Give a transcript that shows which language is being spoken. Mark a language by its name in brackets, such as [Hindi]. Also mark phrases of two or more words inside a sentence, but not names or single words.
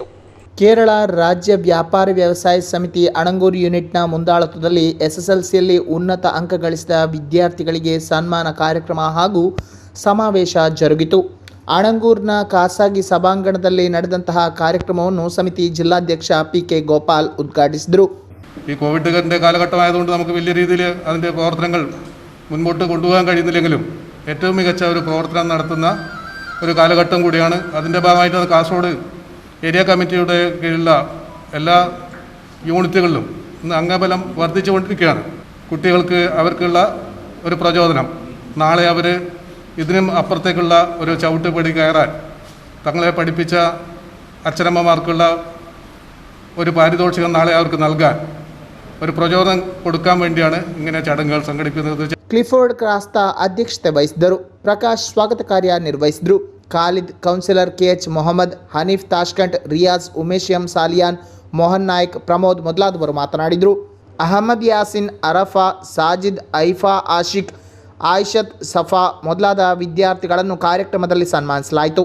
[Kannada] ಕೇರಳ ರಾಜ್ಯ ವ್ಯಾಪಾರ ವ್ಯವಸಾಯ ಸಮಿತಿ ಅಣಂಗೂರು ಯೂನಿಟ್ನ ಮುಂದಾಳತ್ವದಲ್ಲಿ ಎಸ್ಎಸ್ಎಲ್ಸಿಯಲ್ಲಿ ಉನ್ನತ ಅಂಕ ಗಳಿಸಿದ ವಿದ್ಯಾರ್ಥಿಗಳಿಗೆ ಸನ್ಮಾನ ಕಾರ್ಯಕ್ರಮ ಹಾಗೂ ಸಮಾವೇಶ ಜರುಗಿತು. ಅಣಂಗೂರಿನ ಖಾಸಗಿ ಸಭಾಂಗಣದಲ್ಲಿ ನಡೆದಂತಹ ಕಾರ್ಯಕ್ರಮವನ್ನು ಸಮಿತಿ ಜಿಲ್ಲಾಧ್ಯಕ್ಷ PK ಗೋಪಾಲ್ ಉದ್ಘಾಟಿಸಿದರು. [Malayalam] ഈ കോവിഡിൻ്റെ കാലഘട്ടമായതുകൊണ്ട് നമുക്ക് വലിയ രീതിയിൽ അതിൻ്റെ പ്രവർത്തനങ്ങൾ മുൻപോട്ട് കൊണ്ടുപോകാൻ കഴിയുന്നില്ലെങ്കിലും ഏറ്റവും മികച്ച ഒരു പ്രവർത്തനം നടത്തുന്ന ഒരു കാലഘട്ടം കൂടിയാണ്. അതിൻ്റെ ഭാഗമായിട്ട് കാസർഗോഡ് [English] area committee [Malayalam] കീഴിലുള്ള എല്ലാ യൂണിറ്റുകളിലും ഇന്ന് അംഗബലം വർദ്ധിച്ചുകൊണ്ടിരിക്കുകയാണ്. കുട്ടികൾക്ക് അവർക്കുള്ള ഒരു പ്രചോദനം, നാളെ അവർ ഇതിനും അപ്പുറത്തേക്കുള്ള ഒരു ചവിട്ടുപടി കയറാൻ തങ്ങളെ പഠിപ്പിച്ച അച്ഛനമ്മമാർക്കുള്ള ഒരു പാരിതോഷികം നാളെ അവർക്ക് നൽകാൻ ഒരു പ്രചോദനം കൊടുക്കാൻ വേണ്ടിയാണ് ഇങ്ങനെ ചടങ്ങുകൾ സംഘടിപ്പിക്കുന്നത്. [Kannada] ಕ್ಲಿಫೋರ್ಡ್ ಕ್ರಾಸ್ತಾ ಅಧ್ಯಕ್ಷತೆ ವಹಿಸಿದರು. ಪ್ರಕಾಶ್ ಸ್ವಾಗತ ಕಾರ್ಯ ನಿರ್ವಹಿಸಿದರು. ಖಾಲಿದ್, ಕೌನ್ಸಿಲರ್ KH ಮೊಹಮ್ಮದ್, ಹನೀಫ್ ತಾಷ್ಕಂಟ್, ರಿಯಾಜ್, ಉಮೇಶ್ ಎಂ ಸಾಲಿಯಾನ್, ಮೋಹನ್ ನಾಯ್ಕ್, ಪ್ರಮೋದ್ ಮೊದಲಾದವರು ಮಾತನಾಡಿದರು. ಅಹಮದ್ ಯಾಸಿನ್, ಅರಫಾ, ಸಾಜಿದ್, ಐಫಾ, ಆಶಿಕ್, ಆಯಿಷತ್, ಸಫಾ ಮೊದಲಾದ ವಿದ್ಯಾರ್ಥಿಗಳನ್ನು ಕಾರ್ಯಕ್ರಮದಲ್ಲಿ ಸನ್ಮಾನಿಸಲಾಯಿತು.